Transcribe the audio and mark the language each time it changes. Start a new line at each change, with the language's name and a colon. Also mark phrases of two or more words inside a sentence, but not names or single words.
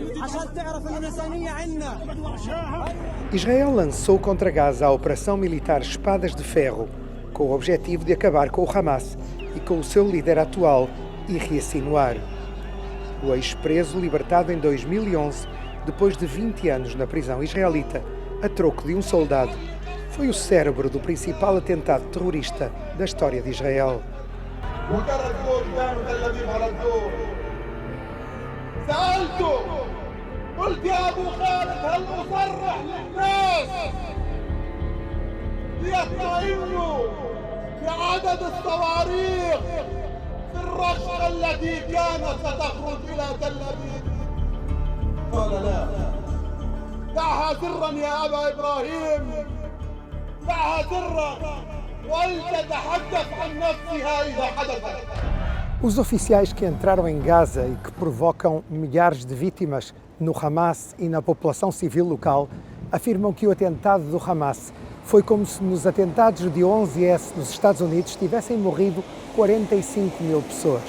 Portuguese: Israel lançou contra Gaza a operação militar Espadas de Ferro, com o objetivo de acabar com o Hamas e com o seu líder atual, Yahya Sinwar. O ex-preso, libertado em 2011, depois de 20 anos na prisão israelita, a troco de um soldado, foi o cérebro do principal atentado terrorista da história de Israel.
Arabic: سألته قلت يا أبو خالد هل أصرح للناس ليطمئنوا بعدد الصواريخ في الرشقة التي كانت ستخرج إلى تل أبيب؟ قال لا دعها سرا يا أبا إبراهيم، دعها سرا ولتتحدث عن نفسها إذا حدثت.
Portuguese: Os oficiais que entraram em Gaza e que provocam milhares de vítimas no Hamas e na população civil local afirmam que o atentado do Hamas foi como se nos atentados de 11/11 nos Estados Unidos tivessem morrido 45 mil pessoas.